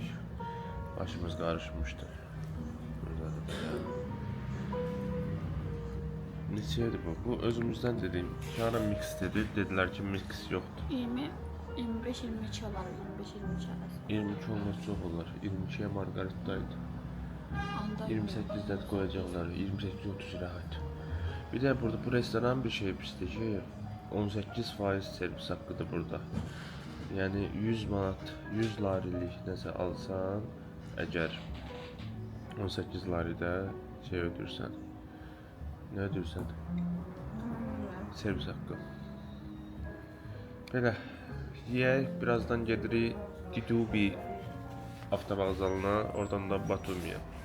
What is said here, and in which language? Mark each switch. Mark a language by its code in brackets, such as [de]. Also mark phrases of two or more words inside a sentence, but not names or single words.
[az] Başımız qarışmışdı. Neçəyədir bu? Bu özümüzdən dediyim. Kara mix dedi. Dedilər ki mix yoxdur. 20, 25, 22 olar. 25, 23 arası. 22 olmaz çox olar. [tr] 22'ye margaritaydı. Anda 28'den koyacaklar. 28-30 rahat. Bir de burada bu restoran bir şey pisdir ki 18% servis hakkıdır burada. [az] Yani 100 manat, 100 larilik nəsə alsan, əgər 18 laridə şey ödürsən. Ne ödürsən? Servis haqqı. Belə yeyək, birazdan gedirik Didubi avtovağzalına, oradan da Batumiyə.